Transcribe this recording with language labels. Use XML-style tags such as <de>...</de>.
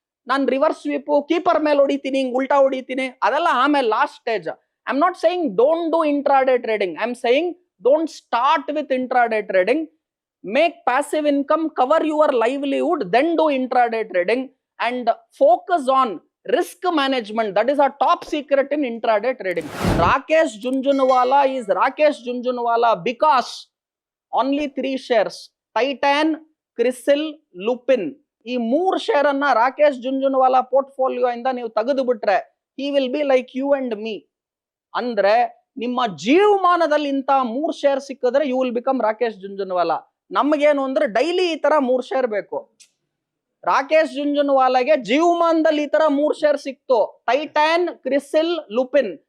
<kn>ನಾನು reverse sweep keeper ಮೇಲೆ ಹೊಡಿತೀನಿ, ಹಿಂಗ್ ಉಲ್ಟಾ ಹೊಡಿತೀನಿ, ಅದೆಲ್ಲ ಆಮೇಲೆ last stage.</kn> <en>I am not saying don't do intraday trading, I am saying don't start with intraday trading. Make passive income, cover your livelihood, then do intraday trading and focus on risk management, that is a top secret in intraday trading. Rakesh Jhunjhunwala is Rakesh Jhunjhunwala because only 3 shares, Titan, CRISIL, Lupin.</en> <kn>ಈ 3 share ಅನ್ನ Rakesh ಜುಂಜುನವಾಲಾ portfolio ಇಂದ ನೀವು ತೆಗೆದು ಬಿಟ್ರೆ</kn> <en>he will be like you and me.</en> <kn>ಅಂದ್ರೆ ನಿಮ್ಮ ಜೀವಮಾನದಲ್ಲಿ ಇಂತ 3 share ಸಿಕ್ಕಿದ್ರೆ</kn> <en>you will become</en> <kn>ರಾಕೇಶ್ ಜುಂಜುನವಾಲಾ. ನಮಗೇನು ಅಂದ್ರೆ ಡೈಲಿ ಈ ತರ 3 ಶೇರ್ ಬೇಕು. ರಾಕೇಶ್ ಜುಂಜುನವಾಲಾಗೆ ಜೀವಮಾನದಲ್ಲಿ ಈ ತರ 3 ಶೇರ್ ಸಿಕ್ತು, ಟೈಟಾನ್, ಕ್ರಿಸಿಲ್, ಲುಪಿನ್.</kn>